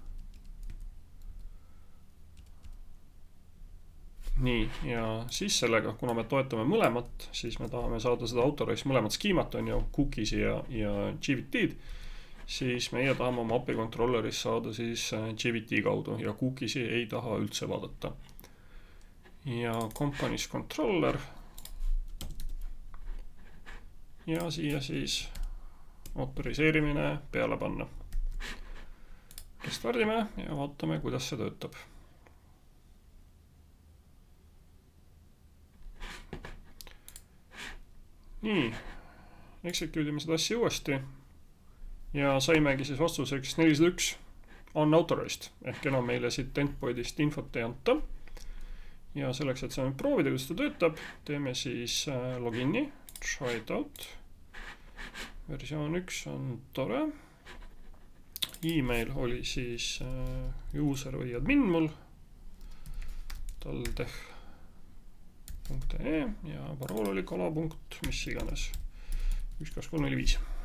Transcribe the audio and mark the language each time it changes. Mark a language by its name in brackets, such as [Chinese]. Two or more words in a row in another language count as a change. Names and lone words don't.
[Estonian] Nii, ja siis sellega, kuna me toetame mõlemat, siis me tahame saada seda authorize mõlemat skiimat, on ju, cookies'i ja GVT-d. Siis meie tahame oma API controlleris saada siis GVT kaudu ja cookies'i ei taha üldse vaadata. Ja companies controller. Ja siia siis autoriseerimine peale panna. Restardime ja vaatame, kuidas see töötab. Nii, execute'ime seda asja uuesti. Ja saimegi siis vastuseks 401 unauthorized, ehk enam meile siit endpoint'ist infot ei anta. Ja selleks, et saame proovida, kuidas ta töötab, teeme siis login'i, [English] try it out. [Estonian] Versioon 1 on tore. E-mail oli siis user või admin mul, taldeh.ee ja parool oli kala. Mis iganes, 1, 2, 3, 4, 5.